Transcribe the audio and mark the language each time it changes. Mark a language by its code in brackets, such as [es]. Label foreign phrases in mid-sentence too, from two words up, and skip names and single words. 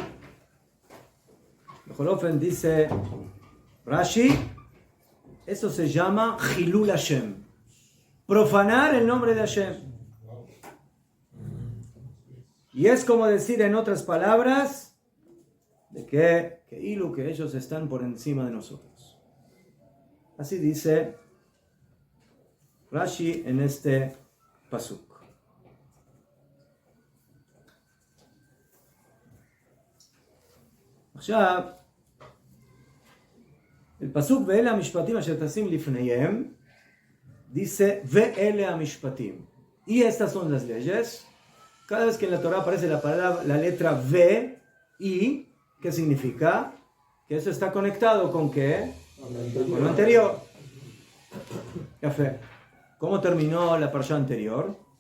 [es] Jolofen dice Rashi, eso se llama [he] חילול השם, [es] profanar el nombre de Hashem. Y es como decir en otras palabras de que ellos están por encima de nosotros. Así dice Rashi en este pasuk. [he] עכשיו, el pasuk ואלה המשפטים אשר תשים לפניהם, dice ואלה המשפטים. [es] Y estas son las leyes. Cada vez que en la Torah aparece la letra V, y, ¿qué significa? Que eso está conectado con ¿qué? Con lo anterior. Café. ¿Cómo terminó la parsha anterior?